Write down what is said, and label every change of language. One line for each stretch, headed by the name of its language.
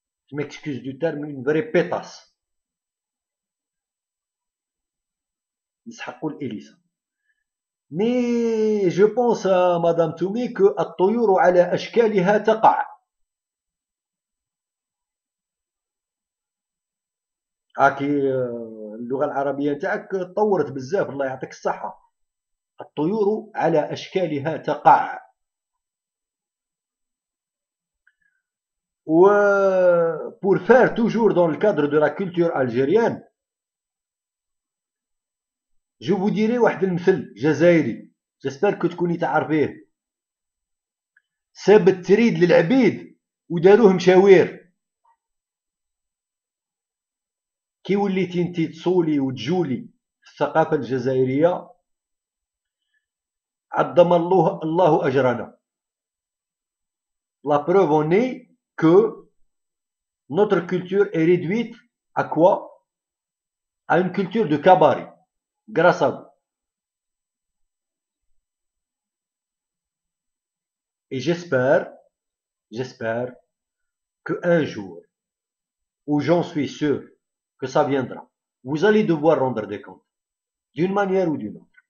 French: Je m'excuse du terme, une vraie pétasse.
Arabic: يسحقوا الإليسا.
French: Mais je pense à Madame Toumi que
Arabic: الطيور على أشكالها تقع. هاكي اللغة العربية نتاعك تطورت بزاف الله يعطيك الصحة. الطيور على أشكالها تقع.
French: Pour faire toujours dans le cadre de la culture algérienne, je vous dirai
Arabic: واحد المثل جزائري.
French: J'espère que
Arabic: تكوني تعرفيه. ساب التريد للعبيد وداروه مشاوير. كي وليتي انتي تصولي وتجولي في الثقافة الجزائرية عظم الله أجرنا.
French: La preuve en est que notre culture est réduite à quoi? À une culture de cabaret, grâce à vous. Et j'espère que un jour, où j'en suis sûr que ça viendra, vous allez devoir rendre des comptes, d'une manière ou d'une autre.